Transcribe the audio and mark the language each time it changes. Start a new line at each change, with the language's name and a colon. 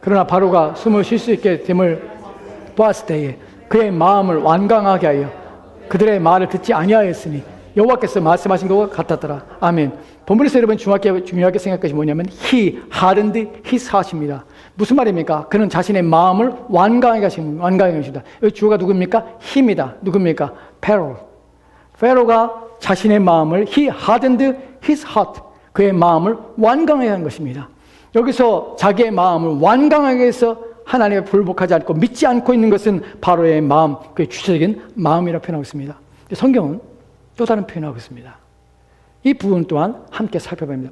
Korean: 그러나 바로가 숨을 쉴 수 있게 됨을 보았을 때에 그의 마음을 완강하게 하여 그들의 말을 듣지 아니하였으니 여호와께서 말씀하신 것과 같았더라. 아멘. 본문에서 여러분 중요하게 생각할 것이 뭐냐면
English: He hardened his heart
Korean: 입니다. 무슨 말입니까? 그는 자신의 마음을 완강하게 하십니다. 여기 주어가 누굽니까? He입니다. 누굽니까? Pharaoh.
English: Pharaoh가
Korean: 자신의 마음을
English: He hardened his heart.
Korean: 그의 마음을 완강하게 한 것입니다. 여기서 자기의 마음을 완강하게 해서 하나님의 불복하지 않고 믿지 않고 있는 것은 바로의 마음, 그의 주체적인 마음이라고 표현하고 있습니다. 성경은 또 다른 표현하고 있습니다. 이 부분 또한 함께 살펴봐야 합니다.